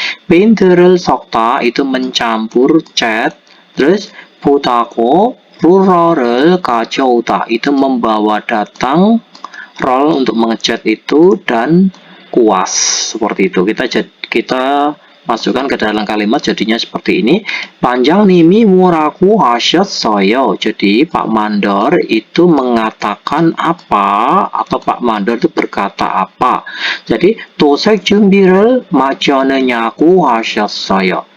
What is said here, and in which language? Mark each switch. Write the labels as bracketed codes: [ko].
[ko] 페인트를 섞다 [id] itu mencampur cat. Terus [ko] 보다고 룰러를 가져오다 [id] itu membawa datang roll untuk mengecat itu dan kuas, seperti itu. Kita masukkan ke dalam kalimat jadinya seperti ini. [ko] 반장님이 뭐라고 하셨어요? [id] Jadi Pak Mandor itu mengatakan apa, atau Pak Mandor itu berkata apa. Jadi [ko] 도색 준비를 마쳤느냐고 하셨어요.